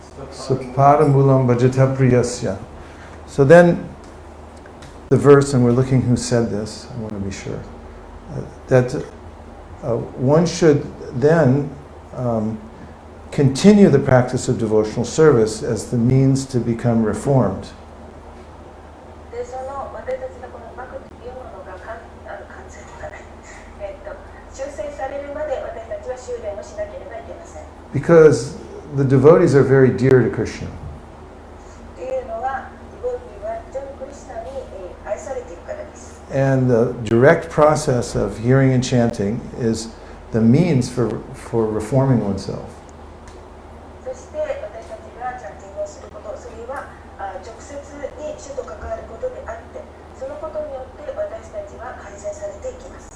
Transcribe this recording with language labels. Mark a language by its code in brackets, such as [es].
[sa] Sapadamulam vajata priyasya. [en] So then, the verse, and we're looking who said this, I want to be sure, that one should then continue the practice of devotional service as the means to become reformed. [ja] でその私たちのこのバクというものが完成とかね、修正されるまで私たちは修練をしなければいけません。 [en] Because the devotees are very dear to Krishna. [ja] というのは、ディボーティーは非常にクリシュナに愛されているからです。 [en] And the direct process of hearing and chanting is the means for reforming oneself. [ja] そして私たちがチャンティングをすること、それは直接に主と関わることであって、そのことによって私たちは改善されていきます。